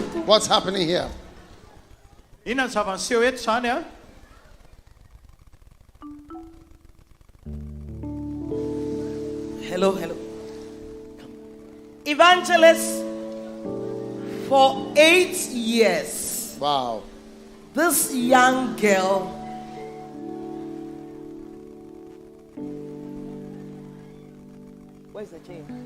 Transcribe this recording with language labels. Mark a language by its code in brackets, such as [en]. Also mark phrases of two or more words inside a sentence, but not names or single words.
[en] What's happening here? [mg] Inona ny zava-niseho eto zany a? [en] Hello. Evangelist, for 8 years. Wow. This young girl where's the chain?